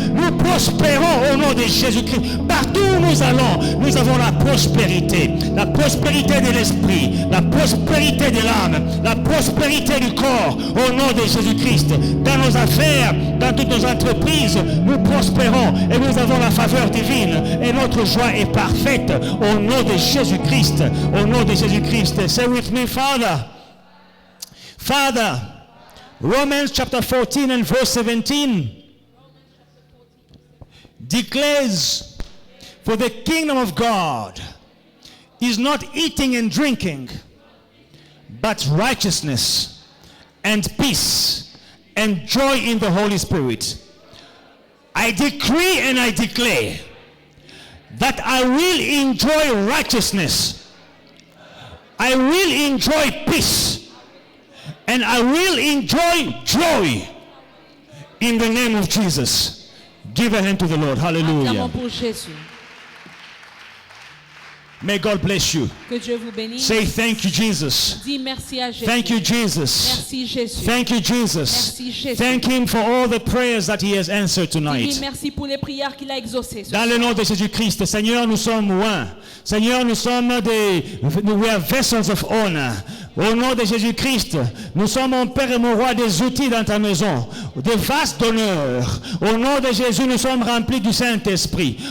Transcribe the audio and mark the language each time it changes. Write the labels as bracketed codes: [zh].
[fr] Nous prospérons au nom de Jésus-Christ. Partout où nous allons, nous avons la prospérité de l'esprit, la prospérité de l'âme, la prospérité du corps au nom de Jésus-Christ. Dans nos affaires, dans toutes nos entreprises, nous prospérons et nous avons la faveur divine et notre joie est parfaite au nom de Jésus-Christ. Au nom de Jésus-Christ. [en] Say with me, Father. Father, Romans chapter 14 and verse 17 declares, for the kingdom of God is not eating and drinking, but righteousness and peace and joy in the Holy Spirit. I decree and I declare that I will enjoy righteousness, I will enjoy peace, and I will enjoy joy in the name of Jesus. Give a hand to the Lord. Hallelujah. [fr] Acclamons pour Jésus. [en] May God bless you. [fr] Que Dieu vous bénisse. [en] Say thank you, Jesus. [fr] Dis merci à Jésus. [en] Thank you, Jesus. [fr] Merci Jésus. [en] Thank you, Jesus. [fr] Merci, Jésus. [en] Thank Him for all the prayers that He has answered [fr] Dis [en] tonight. [fr] merci pour les prières qu'il a exaucées. Dans le nom de Jésus-Christ, Seigneur, nous sommes loin. Seigneur, nous sommes [en] we are vessels of honor. [fr] Au nom de Jésus-Christ, nous sommes, mon Père et mon Roi, des outils dans ta maison. de vastes d'honneur. Au nom de Jésus, nous sommes remplis du Saint-Esprit.